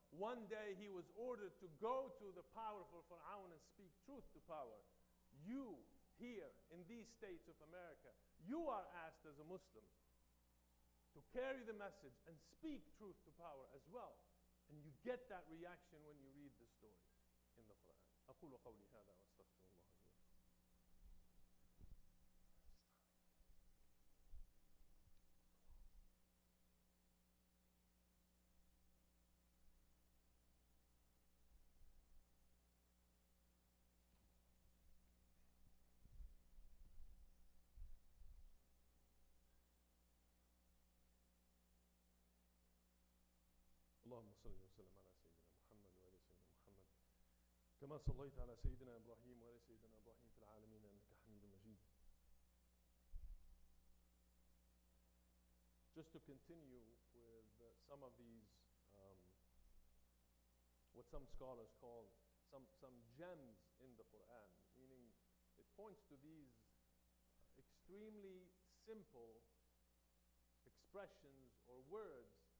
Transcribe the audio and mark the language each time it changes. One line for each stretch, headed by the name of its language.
English: One day he was ordered to go to the powerful Fir'aun and speak truth to power. You here in these states of America, you are asked as a Muslim to carry the message and speak truth to power as well. And you get that reaction when you read the story in the Quran.
Arabic: أقول قولي هذا وأستغفر الله لي. اللهم صل وسلم على سيدنا محمد وعلى سيدنا محمد كما صليت على سيدنا إبراهيم وعلى سيدنا إبراهيم في العالمين إنك حميد مجيد.
English: Just to continue with some of these, what some scholars call some gems in the Quran, meaning it points to these extremely simple expressions or words.